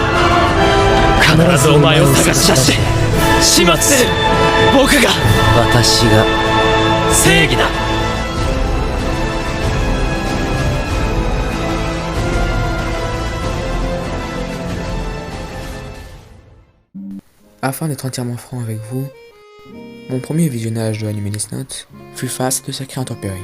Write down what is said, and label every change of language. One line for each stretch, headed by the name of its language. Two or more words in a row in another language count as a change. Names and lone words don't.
Japanese: 必ずお前を探し出して始末する。僕が私が正義だ。
French: Afin d'être entièrement franc avec vous, mon premier visionnage de l'anime Death Note fut face de sacrées intempéries.